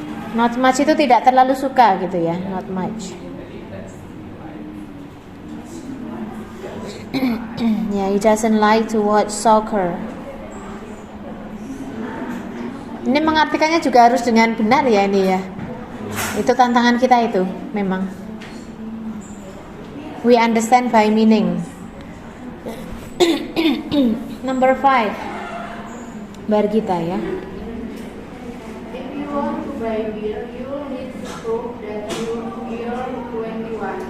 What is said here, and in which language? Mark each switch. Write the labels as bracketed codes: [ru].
[en] Not much [id] itu tidak terlalu suka gitu ya, [en] not much. Ya, he doesn't like to watch soccer. [id] Ini mengartikannya juga harus dengan benar ya ini ya. Itu tantangan kita itu, memang. [en] We understand by meaning. Number 5. Bargita ya. If you want to buy beer, you need to prove that you're 21.